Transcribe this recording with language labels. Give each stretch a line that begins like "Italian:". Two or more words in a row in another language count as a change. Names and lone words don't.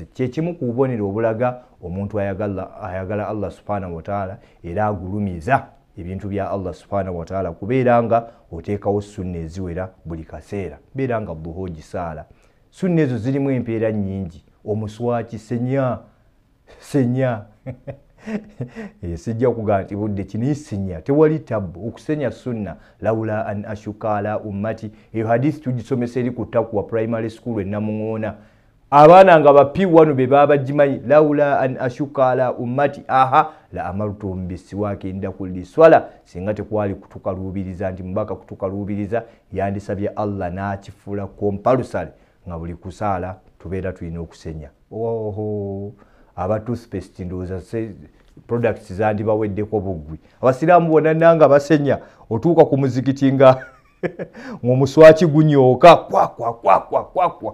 Ganda: Kyekimu ku bubonero obulaga omuntu ayagala Allah
Arabic: سبحانه وتعالى
Ganda: era agulumiza ebintu bya Allah
Arabic: سبحانه وتعالى
Ganda: kubeera nga oteekawo sunna eziwera buli kaseera, beera nga duha ogisaala. Sunna ezo zirimu empeera nnyingi. Omuswaki senya sijja kugamba nti budde kino senya, tewali tabbu okusenya sunna.
Arabic: لولا أن أشق على أمتي,
Ganda: eyo hadisi tugisomesa eri ku Taqwa primary school enamuŋoona. Abaana nga bapi wano be baba bagimanyi.
Arabic: لولا أن أشق على أمتي لأمرتهم بالسواك عند كل صلاة.
Ganda: Singa tekwali kutukaluubiriza nti mbaka kutukaluubiriza yandisabye Allah n'akifuula compulsory nga buli kusaala tubeera tulina okusenya. Aba toothpaste ndowooza products zandibaweddeko buggwi. Abasiraamu bonna nanga basenya, otuuka ku muzikiti nga ng'omuswaki gunyooka kwa.